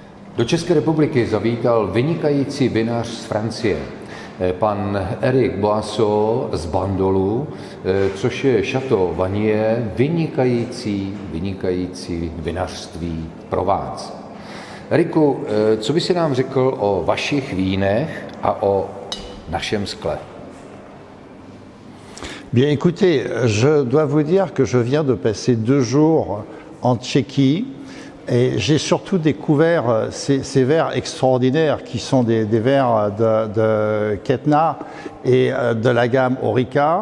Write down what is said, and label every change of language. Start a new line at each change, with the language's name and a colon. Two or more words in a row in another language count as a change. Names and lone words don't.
Czech: Do České republiky zavítal vynikající vinař z Francie, pan Eric Boisseau z Bandolu, což je Château Vanier, vynikající vinařství Provence. Eriku, co by si nám řekl o vašich vínech a o našem skle?
French: Bien, écoutez, je dois vous dire que je viens de passer 2 jours en Tchéquie et j'ai surtout découvert ces verres extraordinaires qui sont des verres de Ketna et de la gamme Orica.